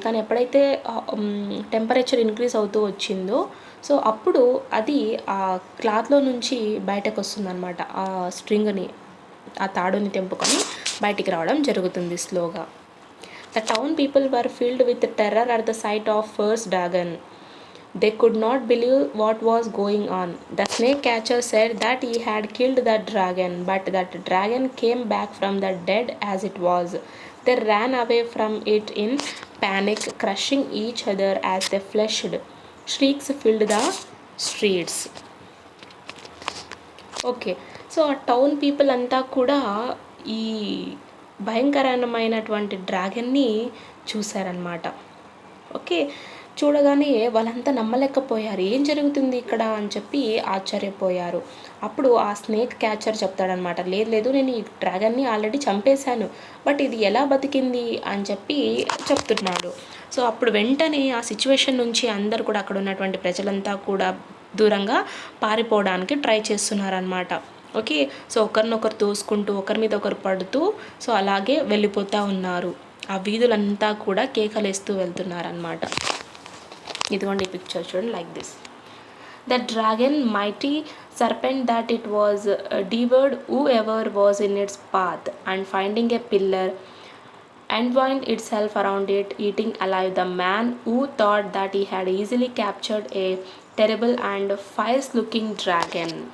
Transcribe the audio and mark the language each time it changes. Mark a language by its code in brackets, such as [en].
[te] కానీ ఎప్పుడైతే temperature increase అవుతూ వచ్చిందో, సో అప్పుడు అది ఆ క్లాత్లో నుంచి బయటకు వస్తుందన్నమాట. ఆ స్ట్రింగ్ని, ఆ తాడుని తెంపుకొని బయటికి రావడం జరుగుతుంది స్లోగా. [en] The town people were filled with terror at the sight of first dragon. They could not believe what was going on. The snake catcher said that he had killed the dragon, but that dragon came back from the dead as it was. They ran away from it in panic, crushing each other as they fled. Shrieks filled the streets. [te] Okay, so ఆ town people అంతా కూడా ఈ భయంకరమైనటువంటి డ్రాగన్ని చూశారనమాట. Okay, చూడగానే వాళ్ళంతా నమ్మలేకపోయారు, ఏం జరుగుతుంది ఇక్కడ అని చెప్పి ఆశ్చర్యపోయారు. అప్పుడు ఆ స్నేక్ క్యాచర్ చెప్తాడనమాట, లేదు నేను ఈ డ్రాగన్ని ఆల్రెడీ చంపేశాను, బట్ ఇది ఎలా బతికింది అని చెప్పి చెప్తున్నాడు. సో అప్పుడు వెంటనే ఆ సిచ్యువేషన్ నుంచి అందరు కూడా, అక్కడ ఉన్నటువంటి ప్రజలంతా కూడా దూరంగా పారిపోవడానికి ట్రై చేస్తున్నారనమాట. ఓకే, సో ఒకరినొకరు తోసుకుంటూ ఒకరి మీద ఒకరు పడుతూ సో అలాగే వెళ్ళిపోతూ ఉన్నారు. ఆ వీధులంతా కూడా కేకలేస్తూ వెళ్తున్నారనమాట. ఇదిగోండి ఈ పిక్చర్ చూడండి, [en] Like this. The dragon mighty serpent that it was devoured whoever was in its path, and finding a pillar entwined itself around it, eating alive the man who thought that he had easily captured a terrible and fierce-looking dragon.